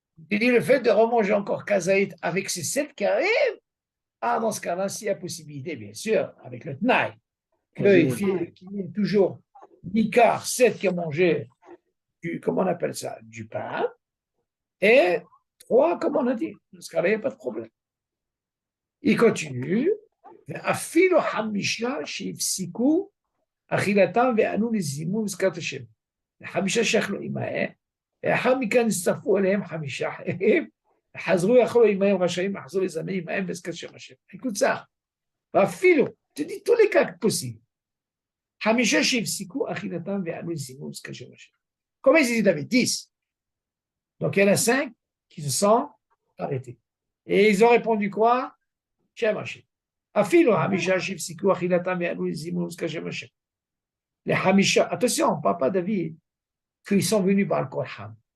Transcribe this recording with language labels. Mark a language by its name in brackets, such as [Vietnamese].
[French] Il dit le fait de remanger encore Kazaït avec ces 7 qui arrivent, dans ce cas-là, s'il y a possibilité, bien sûr, avec le Tnaï, qu'il y ait toujours 10 quarts, 7 qui ont mangé comment on appelle ça, du pain, et 3, comme on a dit. Dans ce cas-là, il n'y a pas de problème. Il continue. [Hebrew] ואפילו 5 שהפסיקו אכילתם וענו לזימון מזכרת השם. 5 שאכלו עמהם, לאחר מכן הצטרפו אליהם 5 אחרים, וחזרו יאכלו עמהם רשאים לחזור לזמן עמהם מזכרת שם השם. [French] écoute ça. ואפילו, tu dis tous les cas possibles. [Hebrew] 5 שהפסיקו אכילתם וענו לזימון מזכרת שם השם. [French] Combien ils avaient 10. Donc il y en a 5 qui se sont arrêtés. Et ils ont répondu quoi? Shem Hashem. [Hebrew] Afilo Hamisha Shivsiku Achilatam Ve'anu Zimun Shem Hashem. [French] Les Hamisha, attention, papa David, qu'ils sont venus par le Korham.